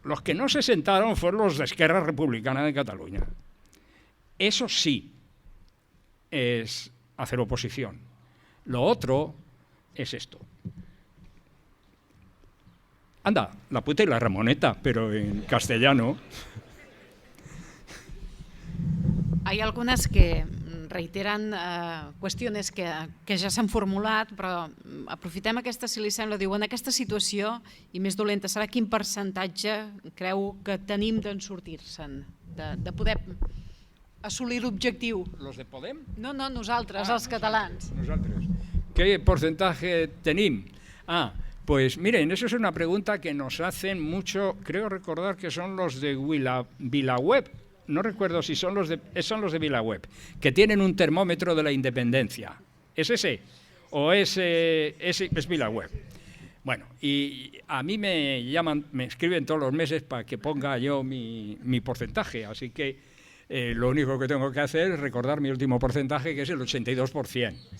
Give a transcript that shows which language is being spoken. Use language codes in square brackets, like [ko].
[es] Los que no se sentaron fueron los de Esquerra Republicana de Cataluña. Eso sí es hacer oposición. Lo otro es esto. Anda, la puta y la Ramoneta, pero en castellano. [ca] Hay algunes que reiteren qüestions que ja s'han formulat, però aprofitem aquesta, si li sembla, diu, en aquesta situació, i més dolenta, serà quin percentatge creu que tenim d'en sortir-se'n, de poder assolir l'objectiu? [es] ¿Los de Podem? [ca] No, nosaltres, els catalans. [es] Nosotros. ¿Qué porcentaje tenim? Pues miren, eso es una pregunta que nos hacen mucho, creo recordar que son los de VilaWeb, no recuerdo si son los de VilaWeb, que tienen un termómetro de la independencia. ¿Es ese? ¿O es VilaWeb? Bueno, y a mí me llaman, me escriben todos los meses para que ponga yo mi porcentaje, así que lo único que tengo que hacer es recordar mi último porcentaje, que es el 82%.